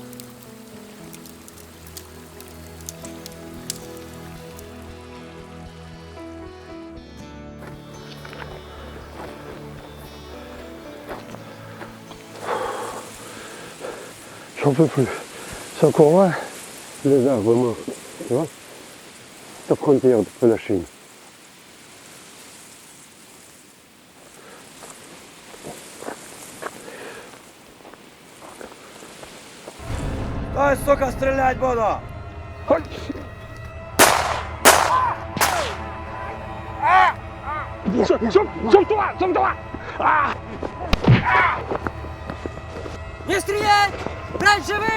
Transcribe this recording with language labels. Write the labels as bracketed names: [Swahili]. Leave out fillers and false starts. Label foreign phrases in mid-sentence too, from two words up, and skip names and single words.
[French] J'en peux plus. C'est encore loin? Les arbres morts, tu vois? La frontière de la Chine. [Russian] Дай, сука, стрелять буду! Не стрелять! Брать живым!